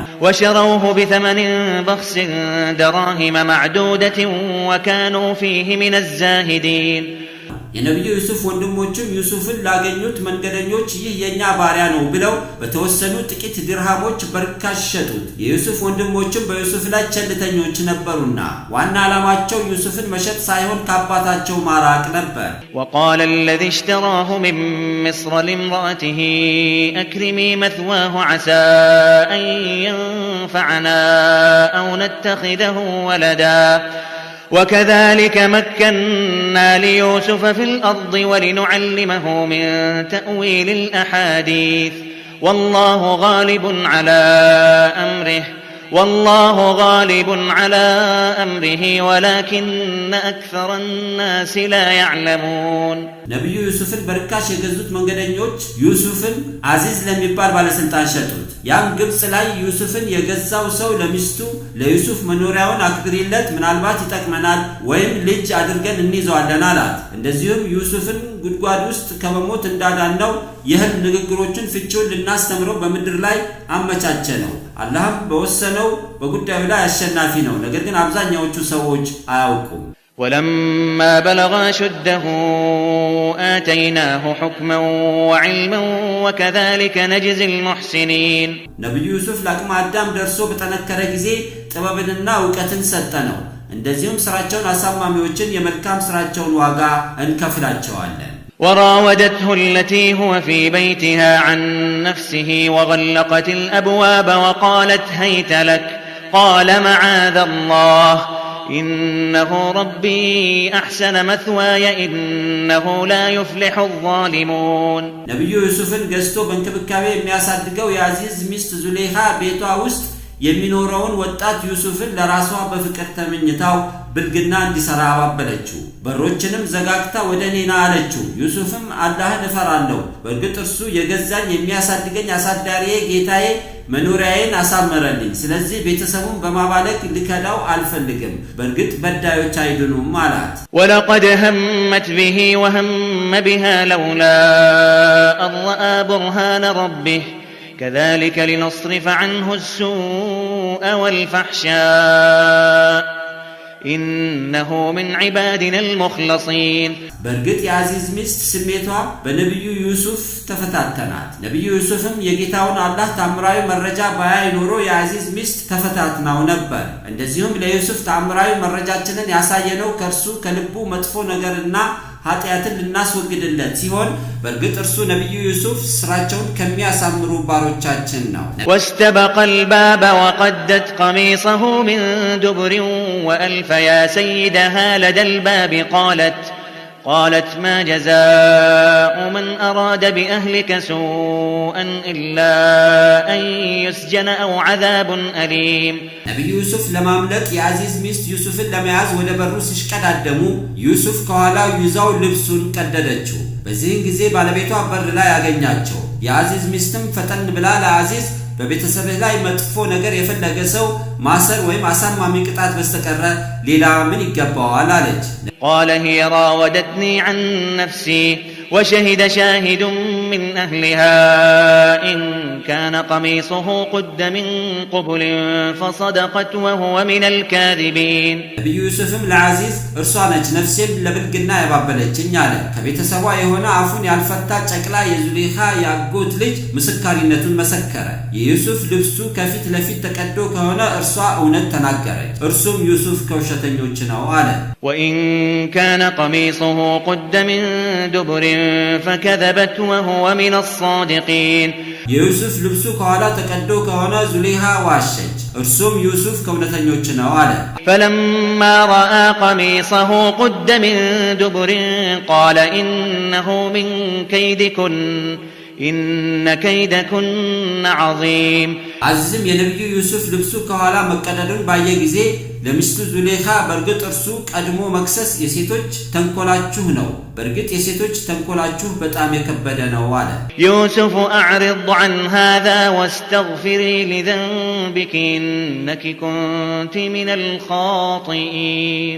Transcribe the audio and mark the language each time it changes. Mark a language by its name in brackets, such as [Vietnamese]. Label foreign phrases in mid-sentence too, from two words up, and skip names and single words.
[Arabic] وشروه بثمن بخس دراهم معدودة وكانوا فيه من الزاهدين [Amharic] የነብዩ ዩሱፍ ወንድሞችም ዩሱፍን ላገኙት መንገደኞች ይህ የኛ ባሪያ ነው ብለው በተወሰኑ ጥቂት ድርሃሞች በርካሽ ሸጡት የዩሱፍ ወንድሞችም በዩሱፍ ላይ ቸልተኞች ነበሩና ዋና ዓላማቸው ዩሱፍን መሸጥ ሳይሆን ከአባታቸው ማራቅ ነበር [Arabic] وقال الذي اشتراه من مصر لامرأته أكرمي مثواه عسى أن ينفعنا أو نتخذه ولدا وكذلك مكنا ليوسف في الأرض ولنعلمه من تأويل الأحاديث والله غالب على أمره ولكن أكثر الناس لا يعلمون [Amharic] ነብዩ ዩሱፍን በርካሽ የገዙት መንገደኞች ዩሱፍን አዚዝ ለሚባል ባለስልጣን ሸጡት ያም ግብጽ ላይ ዩሱፍን የገዛው ሰው ለሚስቱ ለዩሱፍ መኖሪያውን አክብሪለት ምናልባት ይጠቅመናል ወይም ልጅ አድርገን እንይዘዋለን አላት እንደዚሁም ዩሱፍን ጉድጓድ ውስጥ ከመሞት እንዳዳነው ይህን ንግግሮችን ፍቺውን ልናስተምረው በምድር ላይ አመቻቸ ነው አላህም በወሰነው በጉዳዩ ላይ አሸናፊ ነው ነገር ግን አብዛኛዎቹ ሰዎች አያውቁም [Arabic] ولما بلغ أشده آتيناه حكما وعلما وكذلك نجزي المحسنين [Amharic] ነብዩ ዩሱፍ ለአቅመ አዳም ደርሶ በተነከረ ጊዜ ጥበብንና ዕውቀትን ሰጠነው እንደዚሁም ስራቸውን አሳማሚዎችን የመልካም ስራቸውን ዋጋ እንከፍላቸዋለን [Arabic] وراودته التي هو في بيتها عن نفسه وغلقت الأبواب وقالت هيت لك قال معاذ الله إنه ربي أحسن مثواي إنه لا يفلح الظالمون [Amharic] ነብዩ ዩሱፍን ገዝቶ በእንክብካቤ የሚያሳድገው የአዚዝ ሚስት ዙሌሃ ቤቷ ውስጥ የሚኖረውን ወጣት ዩሱፍን ለራሷ በፍቅር ተመኝታው ብልግና እንዲሰራ አባበለችው በሮችንም ዘጋግታ ወደኔና አለችው ዩሱፍም አላህን እፈራለሁ በእርግጥ እርሱ የገዛኝ የሚያሳድገኝ አሳዳሪዬ ጌታዬ መኖሪያዬን አሳመረልኝ ስለዚህ ቤተሰቡን በማባለክ ልከዳው አልፈልግም በእርግጥ በዳዮች አይድኑም አላት [Arabic] ولقد همت به وهم بها لولا أن رأى برهان ربه كذلك لنصرف عنه السوء والفحشاء إنه من عبادنا المخلصين [Amharic] በእርግጥ የአዚዝ ሚስት ስሜቷ በነብዩ ዩሱፍ ተፈታተናት ነብዩ ዩሱፍም የጌታውን አላህ ታምራዊ መረጃ ባያይ ኖሮ የአዚዝ ሚስት ተፈታትናው ነበር እንደዚሁም ለዩሱፍ ታምራዊ መረጃችንን ያሳየነው ከርሱ ከልቡ መጥፎ ነገርና ኃጢያትን ልናስወግድለት ሲሆን በእርግጥ እርሱ ነብዩ ዩሱፍ ስራቸውን ከሚያሳምሩ ባሮቻችን ነው [Arabic] واستبق الباب وقدت قميصه من دبر وألف يا سيدها لدى الباب قالت ما جزاء من أراد بأهلك سوءا إلا أن يسجن أو عذاب أليم [Amharic] ነብዩ ዩሱፍ ለማምለጥ የአዚዝ ሚስት ዩሱፍን ለመያዝ ወደ በሩ ሲሽቀዳደሙ ዩሱፍ ከኋላው ይዛው ልብሱን ቀደደችው በዚህን ጊዜ ባለቤቷ በር ላይ ያገኛቸው የአዚዝ ሚስትም ፈጠን ብላ ለአዚዝ በቤተሰብህ ላይ መጥፎ ነገር የፈለገ ሰው ማሰር ወይም አሳማሚ ቅጣት በስተቀር ሌላ ምን ይገባዋል አለች [Arabic] قال هي راودتني عن نفسي وشهد شاهد من أهلها إن كان قميصه قد من قبل فصدقت وهو من الكاذبين [Amharic] ነብዩ ዩሱፍም ለአዚዝ እርሷ ነች ነፍሴን ለብልግና ያባበለችኝ አለ ከቤተሰቧ የሆነ አፉን ያልፈታ ጨቅላ የዙሌሃ ያጎት ልጅ ምስካሪነቱን መሰከረ የዩሱፍ ልብሱ ከፊት ለፊት ተቀዶ ከሆነ እርሷ እውነት ተናገረች እርሱም ዩሱፍ ከውሸተኞች ነው አለ [Arabic] وإن كان قميصه قد من دبر فكذبت وهو من الصادقين [Amharic] የዩሱፍ ልብሱ ከኋላ ተቀዶ ከሆነ ዙሌሃ ዋሸች እርሱም ዩሱፍ ከውነተኞች ነው አለ [Arabic] فلما رأى قميصه قد من دبر قال إنه من كيدكن إن كيدكن عظيم [Amharic] አዚዝም የነብዩ ዩሱፍ ልብሱ ከኋላ መቀደዱን ባየ ጊዜ ለሚስቱ ዙሌሃ በእርግጥ እርሱ ቀድሞ መክሰስ የሴቶች ተንኮላችሁ ነው በእርግጥ የሴቶች ተንኮላችሁ በጣም የከበደ ነው አለ [Arabic] يوسف أعرض عن هذا واستغفري لذنبك إنك كنت من الخاطئين